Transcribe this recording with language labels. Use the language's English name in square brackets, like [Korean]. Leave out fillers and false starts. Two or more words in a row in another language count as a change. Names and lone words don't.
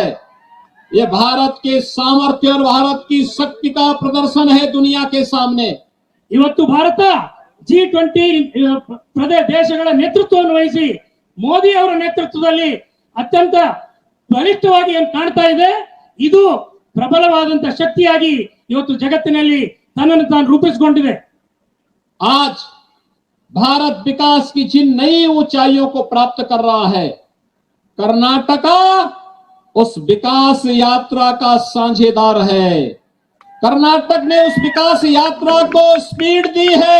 [Hindi] ये भारत के सामर्थ्य और भारत की शक्ति का प्रदर्शन है दुनिया के सामने। [Kannada] ಇವತ್ತು ಭಾರತ G20 ದೇಶಗಳ ನೇತೃತ್ವವನ್ನು ವಹಿಸಿ ಮೋದಿ ಅವರ ನೇತೃತ್ವದಲ್ಲಿ ಅತ್ಯಂತ ಬಲಿಷ್ಠವಾಗಿ ಕಾಣ್ತಾ ಇದೆ. ಇದು ಪ್ರಬಲವಾದಂತ ಶಕ್ತಿಯಾಗಿ ಇವತ್ತು ಜಗತ್ತಿನಲ್ಲಿ ತನ್ನನ್ನು ತಾನು ರೂಪಿಸಿಕೊಂಡಿದೆ. [Hindi] आज भारत विकास की जिन नई ऊंचाइयों को प्राप्त कर रहा है, कर्नाटका उस विकास यात्रा का साझेदार है। कर्नाटक ने उस विकास यात्रा को स्पीड दी है।